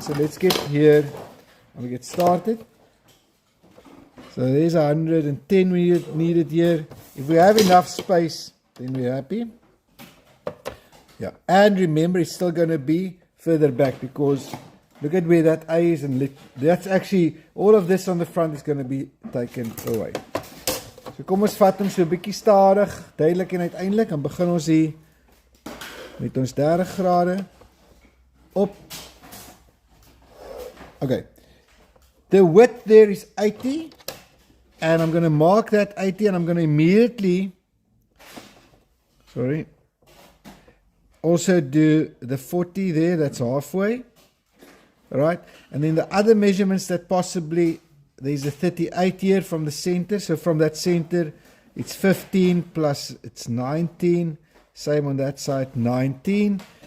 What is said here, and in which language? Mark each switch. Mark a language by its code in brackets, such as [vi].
[en] So let's get here and we get started. So there's 110 we needed here. If we have enough space, then we're happy. Yeah, and remember it's still going to be further back because look at where that A is, and that's actually, all of this on the front is going to be taken away. [af] So kom ons vat hom so 'n bietjie stadig, duidelik en uiteindelik, dan begin ons hier met ons 30 grade op. [en] Okay. The width there is 80, and I'm going to mark that 80, and I'm going to immediately, also do the 40 there, that's halfway. Alright, and then the other measurements that possibly, there's a 38 here from the center, so from that center it's 15 plus it's 19, same on that side, 19.